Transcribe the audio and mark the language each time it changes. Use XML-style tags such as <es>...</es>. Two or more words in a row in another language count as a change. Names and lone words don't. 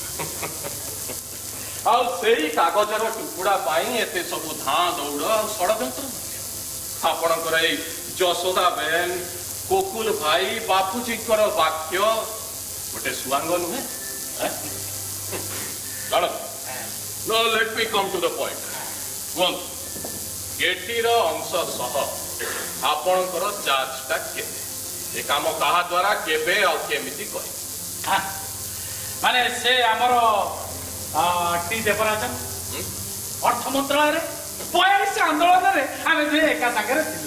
<or>ଆଉ ସେଇ କାଗଜର ଟୁକୁଡ଼ା ପାଇଁ ଏତେ ସବୁ ଧାଁ ଦୌଡ଼ ଆଉ ଷଡ଼ଯନ୍ତ୍ର। ଆପଣଙ୍କର ଏଇ ଯଶୋଦା ବେନ, କୋକୁଲ ଭାଇ, ବାପୁଜୀଙ୍କର ବାକ୍ୟ ଗୋଟେ ସୁଆଙ୍ଗ ନୁହେଁ? କଣ?</or> <en>No, let me come to the point.</en> <or>କୁହନ୍ତୁ, ଗେଟିର ଅଂଶ ସହ ଆପଣଙ୍କର ଚାର୍ଜଟା କେତେ? ଏ କାମ କାହା ଦ୍ୱାରା କେବେ ଆଉ କେମିତି କରିବେ? ମାନେ ସେ ଆମର ଟି ଦେବରାଜନ ଅର୍ଥ ମନ୍ତ୍ରଣାଳୟରେ 42 ଆନ୍ଦୋଳନରେ ଆମେ ଦୁଇ ଏକା ସାଙ୍ଗରେ ଥିଲୁ।</or>